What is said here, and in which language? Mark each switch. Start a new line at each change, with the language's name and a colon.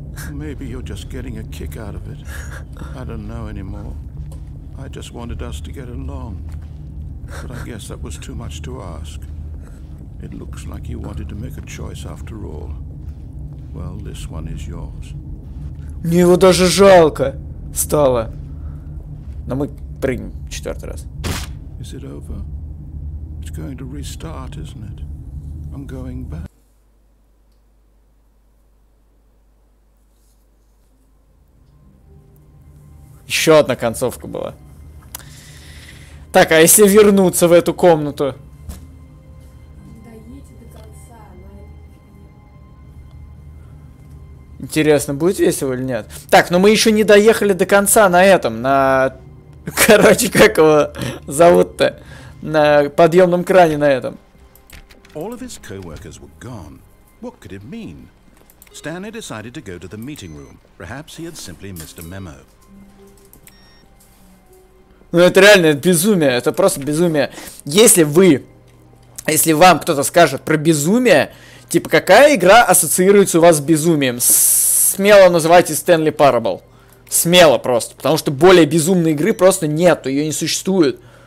English: Maybe you're just getting a kick out of it. I don't know anymore. I just wanted us to get along. But I guess that was too much to ask. It looks like you wanted to make a choice after all. Well, this one is yours.
Russian: Мне его даже жалко стало. Но мы прыгнем четвертый раз.
English: Is it over? It's going to restart, isn't it? I'm going back.
Russian: Еще одна концовка была. Так, а если вернуться в эту комнату? Доедьте до конца, Интересно, будет весело или нет? Так, но мы еще не доехали до конца на этом, на... Короче, как его зовут-то? На подъемном кране на этом.
English: All of his co-workers were gone. What could it mean? Stanley decided to go to the meeting room. Perhaps he had simply missed a memo.
Russian: Ну это реально, это безумие, это просто безумие. Если вам кто-то скажет про безумие, типа какая игра ассоциируется у вас с безумием, смело называйте Stanley Parable. Смело просто, потому что более безумной игры просто нету, ее не существует.